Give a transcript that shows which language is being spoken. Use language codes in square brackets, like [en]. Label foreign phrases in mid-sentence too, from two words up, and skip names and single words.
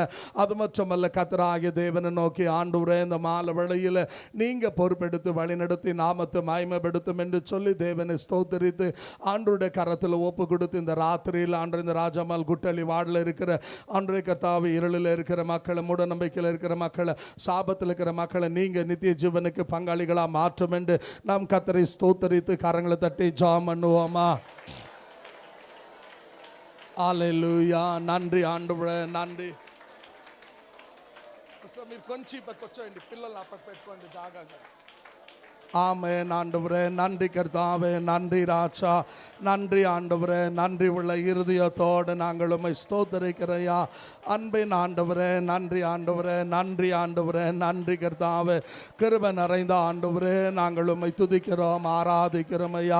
[ta] அது மட்டுமல்ல, கர்த்தராகிய தேவனை நோக்கி ஆண்டவரே, இந்த மாலை வேளையில் நீங்க பொறுப்பெடுத்து வழிநடத்தி நாமத்தை மகிமைப்படுத்தும் என்று சொல்லி தேவனை ஸ்தோத்தரித்து ஆண்டவருடைய கரத்தில் ஒப்பு கொடுத்து இந்த ராத்திரியில் ஆண்டு இந்த ராஜமால் குட்டளி வார்டில் இருக்கிற ஆண்டவரே கர்த்தாவே, இருளில் இருக்கிற மக்களை, மூட நம்பிக்கையில் இருக்கிற மக்களை, சாபத்தில் இருக்கிற மக்களை நீங்க நித்திய ஜீவனுக்கு பங்காளிகளாக மாற்றும் என்று நாம் கர்த்தரை ஸ்தோத்தரித்து கரங்களை தட்டி ஜெபம் பண்ணுவோமா? హల్లెలూయా. நன்றி ஆண்டவரே, நன்றி. [te] మీరు కొంచెం పక్కొచ్చేయండి, పిల్లలు ఆ పక్క పెట్టుకోండి జాగ్రత్తగా. [ta] ஆமென் ஆண்டவரே, நன்றி கர்த்தாவே, நன்றி ராஜா. நன்றி ஆண்டவரே, நன்றி உள்ள இருதயத்தோடு நாங்கள் உம்மை ஸ்தோத்தரிக்கிறையா. அன்பின் ஆண்டவரே, நன்றி ஆண்டவரே, நன்றி ஆண்டவரே, நன்றி கர்த்தாவே. கிருபை நிறைந்த ஆண்டவரே, நாங்கள் உம்மை துதிக்கிறோம், ஆராதிக்கிறோம் ஐயா.